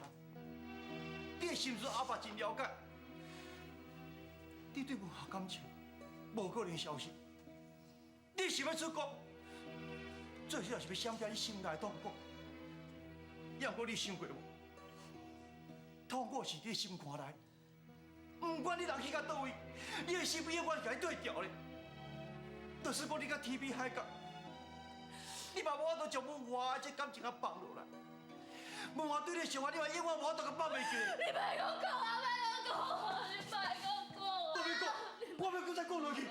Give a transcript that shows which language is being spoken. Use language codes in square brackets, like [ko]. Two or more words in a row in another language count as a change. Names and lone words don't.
[nan] 你的心思阿爸真了解，你对文华感情无可能消失。你想要出国，最主要是要闪避你心内的痛苦。要过你想过无？痛苦是你的心肝内，不管你人去到倒位，你的心永远甲你对调咧。就是讲你甲天边海角，你嘛无法度将文华这感情啊放落来。文华对你的想法，你嘛永远无法度甲放袂记。你莫讲讲啊，莫讲，你莫讲讲。我要讲，我要搁再讲落去。